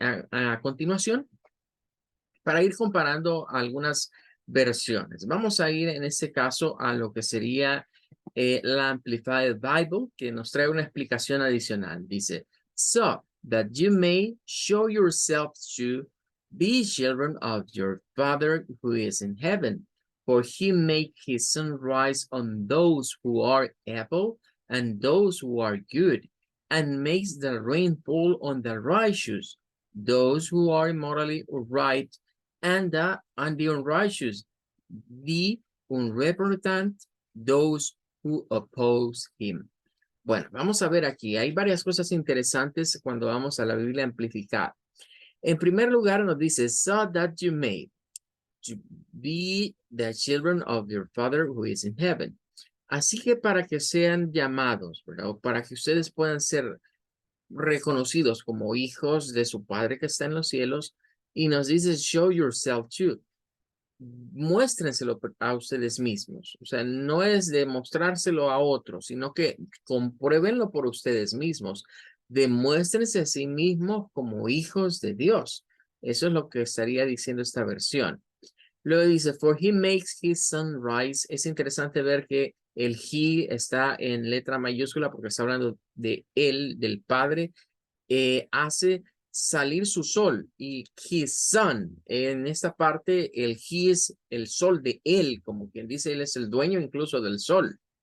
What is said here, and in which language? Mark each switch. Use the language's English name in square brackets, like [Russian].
[Spanish] A continuación, para ir comparando algunas versiones. Vamos a ir en este caso a lo que sería la Amplified Bible, que nos trae una explicación adicional. Dice, [English] so that you may show yourselves to be children of your Father who is in heaven. For he make his sun rise on those who are evil and those who are good, and makes the rain fall on the righteous, those who are morally right, and the unrighteous, the unrepentant, those who oppose him. [Spanish] Bueno, vamos a ver aquí. Hay varias cosas interesantes cuando vamos a la Biblia amplificada. En primer lugar nos dice, [English] so that you may to be the children of your Father who is in heaven. [Spanish] Así que para que sean llamados, ¿verdad? O para que ustedes puedan ser reconocidos como hijos de su Padre que está en los cielos, y nos dice, [English] show yourself to. [Spanish] Muéstrenselo a ustedes mismos. O sea, no es de mostrárselo a otros, sino que compruébenlo por ustedes mismos. Demuéstrense a sí mismos como hijos de Dios. Eso es lo que estaría diciendo esta versión. Luego dice, [English] for he makes his sun rise. [Spanish] Es interesante ver que el he está en letra mayúscula porque está hablando de él, del Padre. Hace salir su sol y [English] his sun. [Spanish] En esta parte, el he es el sol de él, como quien dice, él es el dueño incluso del sol.